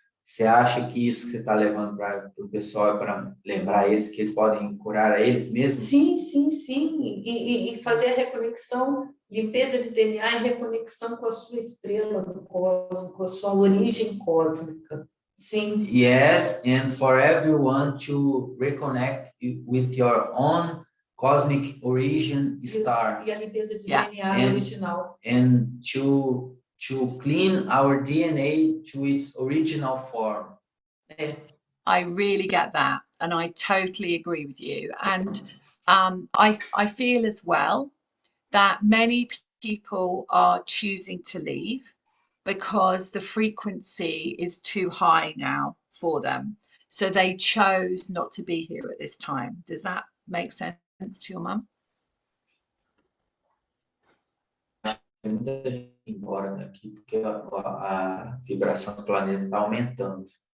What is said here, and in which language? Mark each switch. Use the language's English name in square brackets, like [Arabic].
[Portuguese] Você acha que isso que você está levando para o pessoal é para lembrar eles que eles podem curar a eles mesmos? Sim, sim, sim. E fazer a reconexão, limpeza de DNA e reconexão com a sua estrela no cosmos, com a sua origem cósmica. Sim. [English] Yes, and for everyone to reconnect with your own cosmic origin star. [Portuguese] E a limpeza de [English] Yeah. [Portuguese] DNA original. [English] And to clean our DNA to its original form. I really get that, and I totally agree with you. And I feel as well that many people are choosing to leave because the frequency is too high now for them. So they chose not to be here at this time. Does that make sense to your mum? [Portuguese] Tem muita gente embora daqui porque a vibração do planeta está aumentando.